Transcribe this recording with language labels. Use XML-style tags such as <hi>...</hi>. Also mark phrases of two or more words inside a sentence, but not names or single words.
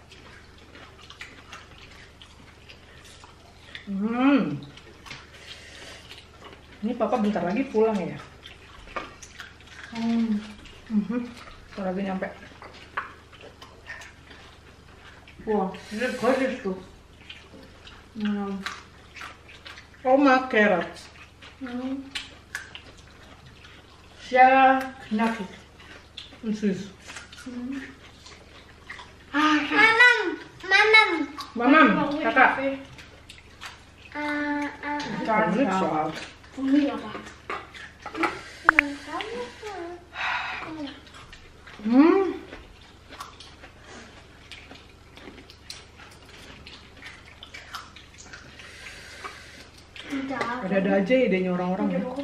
<id>Ini papa bentar lagi pulang ya. Bentar lagi nyampe. Wah, ini gorgeous tuh.</id> <en>Oma carrots.</en> <de>Sehr knackig und süß.</de> <id>Mamam, kakak.</id> <de>Gar nicht scharf.</de> <id>Ada aja idenya orang-orang ya.</id>